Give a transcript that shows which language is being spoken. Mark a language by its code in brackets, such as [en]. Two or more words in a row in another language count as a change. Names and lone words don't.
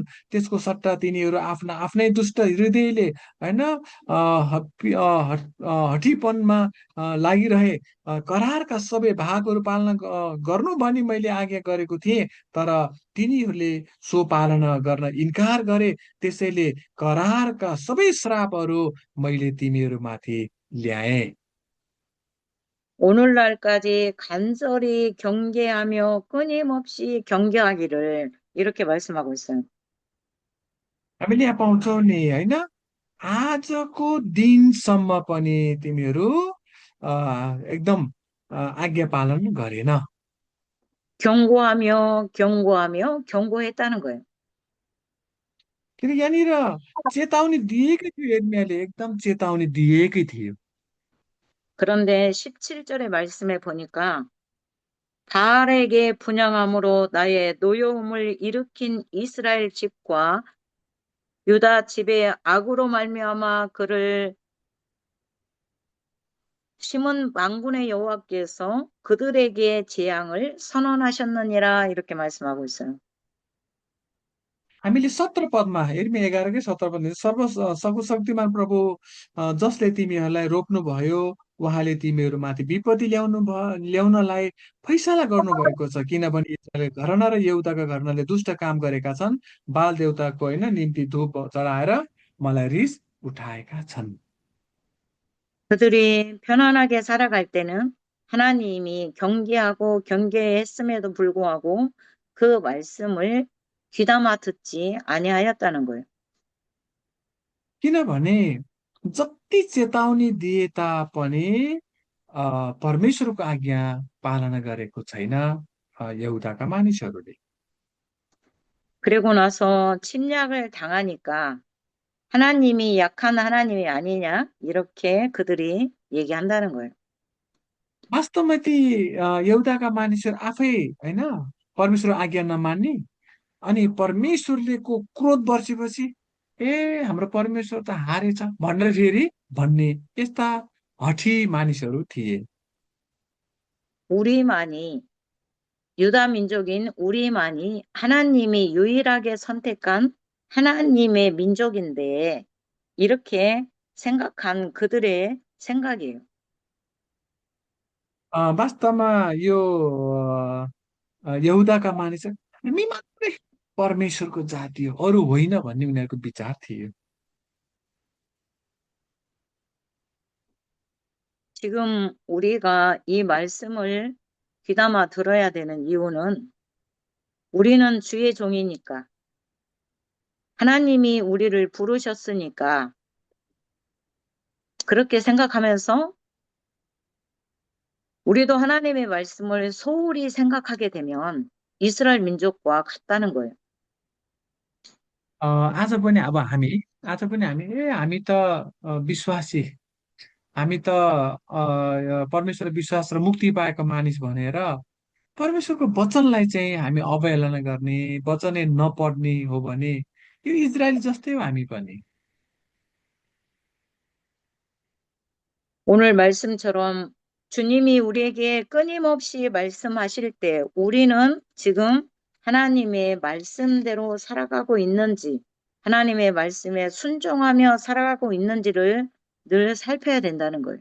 [ne] त्यसको सट्टा तिनीहरू आफ्ना आफ्नै दुष्ट हृदयले होइन हठीपनमा लागिरहे। करारका सबै भागहरू पालना गर्नु भनी मैले आज्ञा गरेको थिएँ, तर तिनीहरूले सो पालना गर्न इन्कार गरे। त्यसैले करारका सबै श्रापहरू मैले तिमीहरूमाथि ल्याएँ। [ko] 오늘날까지 간절히 경계하며 끊임없이 경계하기를 이렇게 말씀하고 있어요. [ne] हामीले यहाँ पाउँछौँ नि होइन, आजको दिनसम्म पनि तिमीहरू एकदम आज्ञा पालन गरेन। [ko] 경고하며 경고했다는 거예요. [ne] किनकि यहाँनिर चेतावनी दिएकै थियो, यिर्मियाले एकदम चेतावनी दिएकै थियो। [ko] 그런데 17절의 말씀에 보니까 바알에게 분향함으로 나의 노여움을 일으킨 이스라엘 집과 유다 집의 악으로 말미암아 그를 심은 만군의 여호와께서 그들에게 재앙을 선언하셨느니라 이렇게 말씀하고 있어요. [ne] हामीले 17 पदमा यिर्मिया 11कै 17 पद, सर्वशक्तिमान प्रभु जसले तिमीहरूलाई रोप्नुभयो, उहाँले तिमीहरूमाथि विपत्ति ल्याउनलाई फैसला गर्नुभएको छ। किनभने इस्राएलका घराना र यहुदाका घरानाले दुष्ट काम गरेका छन्, बाल देवताको होइन निम्ति धूप चढाएर मलाई रिस उठाएका छन्। [ko] 그들이 편안하게 살아갈 때는 하나님이 경계하고 경계했음에도 불구하고 그 말씀을 귀담아 듣지 아니하였다는 거예요. [ne] किनभने जति चेतावनी दिए तापनि परमेश्वरको आज्ञा पालना गरेको छैन यहुदाका मानिसहरूले। [ko] 그리고 나서 침략을 당하니까 하나님이 약한 하나님이 아니냐 이렇게 그들이 얘기한다는 거예요. [ne] वास्तवमा ती यहुदाका मानिसहरू आफै होइन परमेश्वर आज्ञा नमान्ने, अनि परमेश्वरले को क्रोध बर्सेपछि ए हाम्रो परमेश्वर त हारेछ भनेर फेरि भन्ने यस्ता हठी मानिसहरू थिए। [ko] 우리만이 유다 민족인 우리만이 하나님이 유일하게 선택한 하나님의 민족인데 이렇게 생각한 그들의 생각이에요. [ne] वास्तवमा यो यहुदाका मानिसहरू हामी मात्रै परमेश्वरको जाति हो अरू होइन भन्ने उनीहरूको विचार थियो। [ko] 지금 우리가 이 말씀을 귀담아 들어야 되는 이유는 우리는 주의 종이니까 하나님이 우리를 부르셨으니까 그렇게 생각하면서 우리도 하나님의 말씀을 소홀히 생각하게 되면 이스라엘 민족과 같다는 거예요. [ne] आज पनि अब हामी आज पनि हामी हामी त विश्वासी हामी त परमेश्वर विश्वास र मुक्ति पाएको मानिस भनेर परमेश्वरको वचनलाई चाहिँ हामी अवहेलना गर्ने वचनै नपढ्ने हो भने यो इजरायली जस्तै हो हामी पनि। [ko] 오늘 말씀처럼 주님이 우리에게 끊임없이 말씀하실 때 우리는 지금 하나님의 말씀대로 살아가고 있는지, 하나님의 말씀에 순종하며 살아가고 있는지를 늘 살펴야 된다는 거예요.